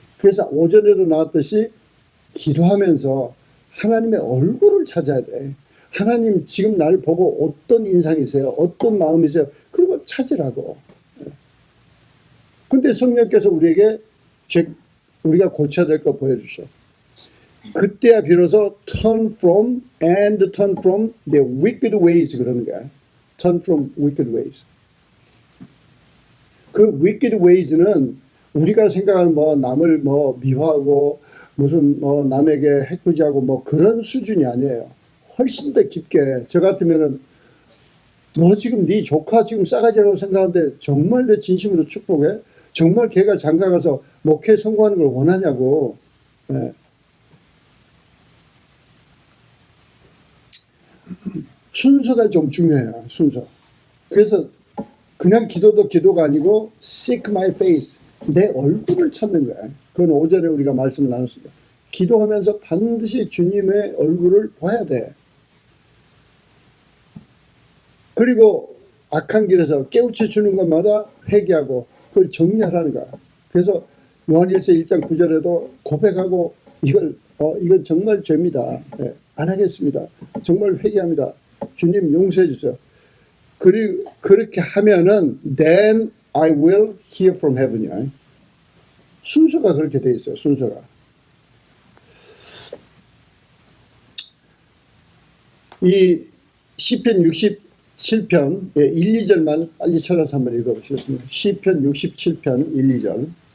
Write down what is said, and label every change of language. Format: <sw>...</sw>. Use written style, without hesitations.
<ko>그래서 오전에도 나왔듯이 기도하면서 하나님의 얼굴을 찾아야 돼. 하나님 지금 나를 보고 어떤 인상이세요? 어떤 마음이세요? 그리고 찾으라고. 근데 성령께서 우리에게 우리가 고쳐야 될 거 보여주셔. 그때야 비로소</ko> <en>turn from the wicked ways</en> <ko>그러는 거야.</ko> <en>turn from wicked ways.</en> <ko>그 wicked ways는 우리가 생각하는 뭐 남을 뭐 미워하고 무슨 뭐 남에게 해코지하고 뭐 그런 수준이 아니에요. 훨씬 더 깊게. 저 같으면은 너 지금 네 조카 지금 싸가지라고 생각하는데 정말 내 진심으로 축복해? 정말 걔가 장가 가서 목회 성공하는 걸 원하냐고. 네. 순서가 좀 중요해요. 순서. 그래서 그냥 기도도 기도가 아니고</ko> <en>seek my face.</en> <ko>내 얼굴을 찾는 거야. 그건 오전에 우리가 말씀을 나눴습니다. 기도하면서 반드시 주님의 얼굴을 봐야 돼. 그리고 악한 길에서 깨우쳐 주는 것마다 회개하고 그걸 정리하라는 거야. 그래서 요한일서 1장 9절에도 고백하고 이건 정말 죄입니다. 네, 안 하겠습니다. 정말 회개합니다. 주님 용서해 주세요. 그리고 그렇게 하면은</ko> <en>then I will hear from heaven</en> <ko>이야. 순서가 그렇게 돼 있어요. 순서가. 이 시편 67편 1, 2절만 빨리 찾아서 한번 읽어보시겠습니다. 시편 67편 1, 2절.</ko>